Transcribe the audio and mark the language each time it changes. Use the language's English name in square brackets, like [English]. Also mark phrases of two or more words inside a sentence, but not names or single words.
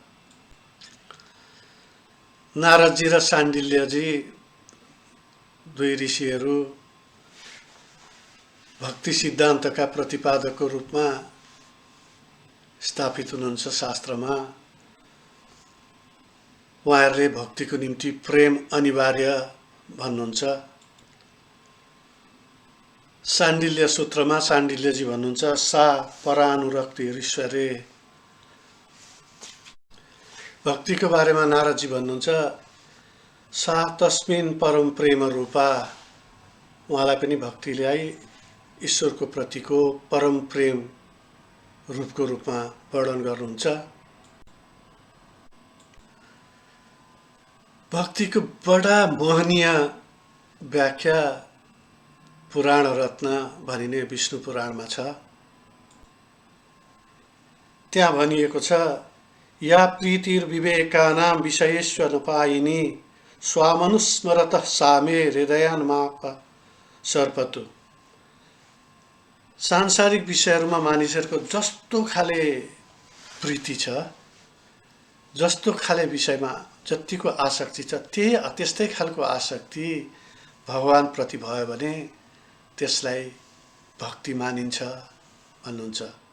[Nepali] नारदजी र शाण्डिल्यजी दुई ऋषिहरू भक्ति सिद्धान्तका प्रतिपादकको रूपमा स्थापित हुनुहुन्छ शास्त्रमा। उहाँहरूले भक्तिको निम्ति प्रेम अनिवार्य भन्नुहुन्छ। शाण्डिल्य सूत्रमा शाण्डिल्यजी भन्नुहुन्छ, [Sanskrit] सा परानुरक्ति ईश्वरे। [Nepali] भक्तिको बारेमा नारदजी भन्नुहुन्छ, [Sanskrit] सा तस्मिन् परम प्रेम रूपा। [Nepali] उहाँलाई पनि भक्तिलाई ईश्वरको प्रतिको परम प्रेम रूपको रूपमा वर्णन गर्नुहुन्छ। भक्तिको बडा मोहनीय व्याख्या पुराण रत्न भनिने विष्णु पुराणमा छ। त्यहाँ भनिएको छ, [Sanskrit] या प्रीतिर्विवेकानां विषयेष्वनुपायिनी स्वामनुस्मरतः सा मे हृदयान्माप सर्पतु। [Nepali] सांसारिक विषयहरूमा मानिसहरूको जस्तो खाले प्रीति छ, जस्तो खाले विषयमा जतिको आसक्ति छ, त्यस्तै खालको आसक्ति भगवानप्रति भयो भने त्यसलाई भक्ति मानिन्छ भन्नुहुन्छ।